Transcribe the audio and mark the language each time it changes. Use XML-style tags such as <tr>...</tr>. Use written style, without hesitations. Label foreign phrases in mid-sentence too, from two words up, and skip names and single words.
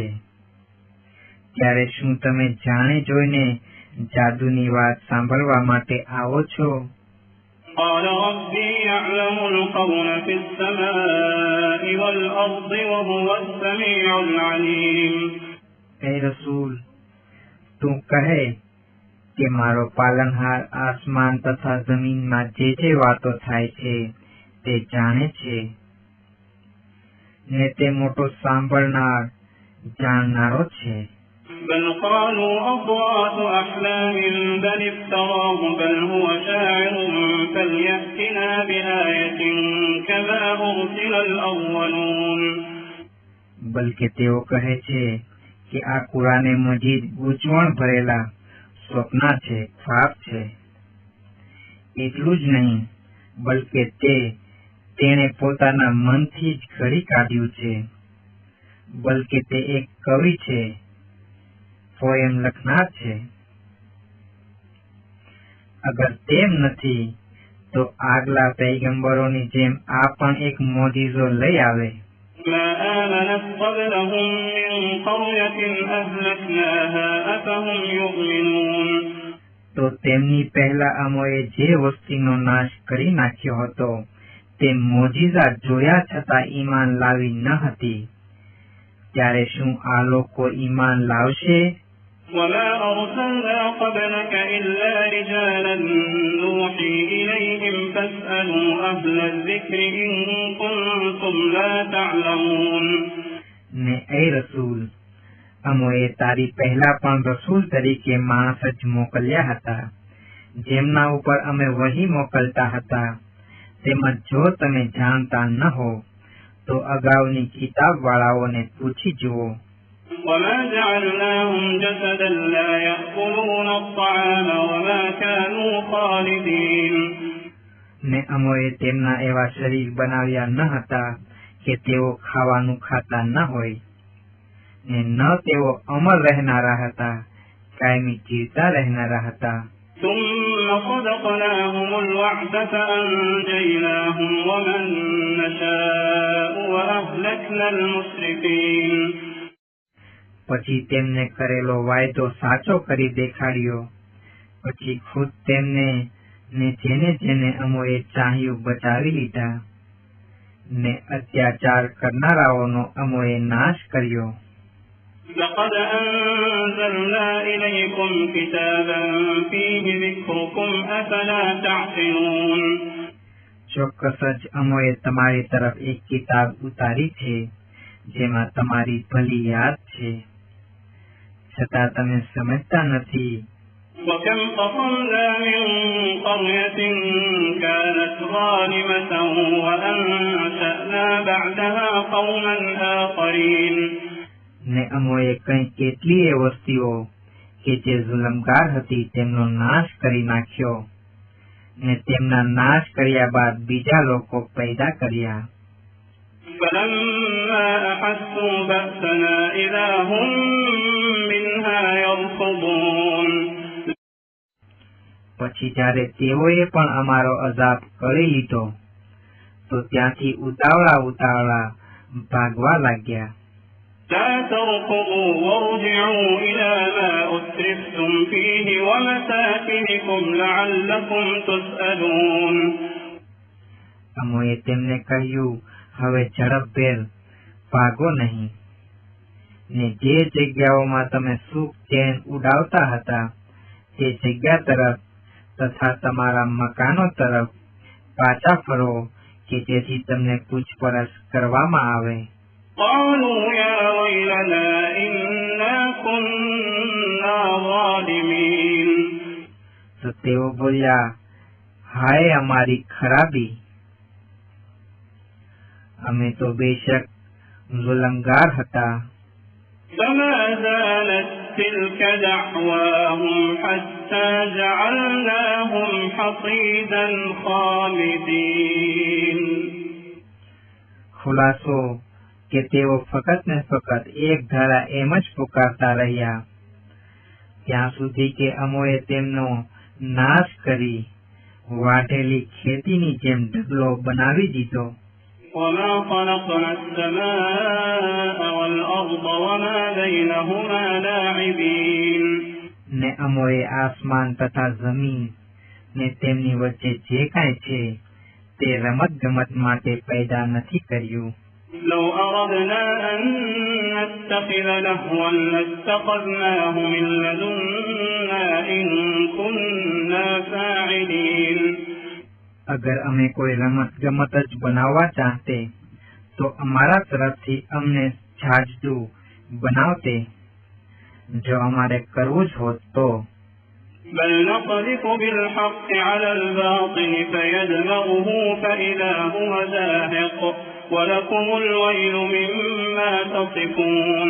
<gu>ત્યારે શું તમે જાણી જોઈને જાદુની વાત સાંભળવા માટે આવો છો?</gu> <ar>قال ربي يعلم القول في السماء والأرض وهو السميع العليم</ar> <gu>એ રસૂલ તું કહે કે મારો પાલનહાર આસમાન તથા જમીનમાં જે વાતો થાય છે તે જાણે છે ને તે મોટો સાંભળનાર જાણનારો છે।</gu> <ar>بل قالوا أضغاث أحلام بل افتراه بل هو شاعر فليأتنا بآية كما أرسل الأولون</ar> <gu>બલકે તેઓ કહે છે કે આ કુરાને મજીદ ગૂંચવણ ભરેલા સ્વપ્ના છે, ખ્વાબ છે। એટલું જ નહીં, બલકે તેણે પોતાના મનથી જ ઘડી કાઢ્યું છે, બલકે તે એક કવિ છે, પોયમ લખનાર છે। અગર તેમ નથી તો આગલા પૈગંબરોની જેમ આ પણ એક મોજીઝો લઈ આવે।</gu> <ar>ما آمنت قبلهم من قرية أهلكناها أفهم يؤمنون</ar> <gu>તો તેમની પહેલા અમોએ જે વસ્તીનો નાશ કરી નાખ્યો હતો તે મોજીઝા જોયા છતાં ઈમાન લાવી ન હતી, ત્યારે શું આ લોકો ઈમાન લાવશે?</gu> <ar>وما أرسلنا قبلك إلا رجالا نوحي إليهم فاسألوا أهل الذكر إن كنتم لا تعلمون</ar> <gu>ને એ રસૂલ અમોએ તારી પહેલા પણ રસૂલ તરીકે માણસ જ મોકલ્યા હતા, જેમના ઉપર અમે વહી મોકલતા હતા। તેમજ જો તમે જાણતા ન હો તો અગાઉની કિતાબ વાળાઓને પૂછી જુઓ।</gu> <ar>وما جعلناهم جسدا لا يأكلون الطعام وما كانوا خالدين</ar> <gu>ને અમોએ તેમના એવા શરીર બનાવ્યા ન હતા કે તેઓ ખાવાનું ખાતા ન હોય, ને ન તેઓ અમર રહેનારા હતા, કાયમી જીવતા રહેનારા હતા।</gu> <ar>ثم صدقناهم الوعد فأنجيناهم ومن نشاء وأهلكنا المسرفين</ar> <gu>પછી તેમને કરેલો વાયદો સાચો કરી દેખાડ્યો, પછી ખુદ તેમને ને જેને જેને અમોએ ચાહ્યું બચાવી લીધા, ને અત્યાચાર કરનારાઓનો અમોએ નાશ કર્યો।</gu> <ar>لقد أنزلنا إليكم كتابا فيه ذكركم أفلا تعقلون</ar> <gu>ચોક્કસ જ અમોએ તમારી તરફ એક કિતાબ ઉતારી છે જેમાં તમારી ભલી યાદ છે, છતાં તમે સમજતા નથી।</gu> <ar>وكم قصمنا من قرية كانت ظالمة وأنشأنا بعدها قوما آخرين</ar> <gu>ને અમોએ કંઈ કેટલીય વસ્તીઓ કે જે જુલમગાર હતી તેમનો નાશ કરી નાખ્યો, ને તેમના નાશ કર્યા બાદ બીજા લોકો પેદા કર્યા.</gu> <ar>فلما أحسوا بأسنا إذا هم منها يركضون.</ar> <gu>પછી જ્યારે તેઓએ પણ અમારો અઝાબ કરી લીધો તો ત્યાંથી ઉતાવળા ભાગવા લાગ્યા.</gu> <ar>لا تركضوا وارجعوا إلى ما أترفتم فيه ومساكنكم لعلكم تسألون.</ar> <gu>અમોએ તેમને કહ્યું, હવે ઝડપભેર ભાગો નહીં, ને જે જગ્યાઓમાં તમે સુખ ચેન ઉડાવતા હતા તે જગ્યા તરફ તથા તમારા મકાનો તરફ પાછા ફરો કે જેથી તમને પૂછપરછ કરવામાં આવે.</gu> <ar>قالوا يا ويلنا إنا كنا ظالمين.</ar> <gu>તો તેઓ બોલ્યા, હાય અમારી ખરાબી, અમે તો બેશક ગુલમગાર હતા.</gu> <ar>فما زالت تلك دعواهم حتى جعلناهم حصيدا خامدين.</ar> <gu>ખુલાસો કે તેઓ ફક્ત ને ફક્ત એક ધારા એમ જ પુકારતા રહ્યા ત્યાં સુધી કે અમોએ તેમનો નાશ કરી વાઢેલી ખેતીની જેમ ઢગલો બનાવી દીધો.</gu> <ar>وما خلقنا السماء والأرض وما بينهما لاعبين.</ar> <gu>ને અમોએ આસમાન તથા જમીન ને તેમની વચ્ચે જે કાંઈ છે તે રમત ગમત માટે પેદા નથી કર્યું.</gu> <ar>لو أردنا أن نتخذ لهوا لاتخذناه من لدنا إن كنا فاعلين.</ar> <gu>અગર અમે કોઈ રમત ગમત જ બનાવવા ચાહતે તો અમારા તરફથી અમને છાજતું બનાવતે, જો અમારે કરવું જ હોત તો.</gu> <ar>بل نقذف بالحق على الباطل فيدمغه فإذا هو زاهق ولكم الويل مما تصفون.</ar>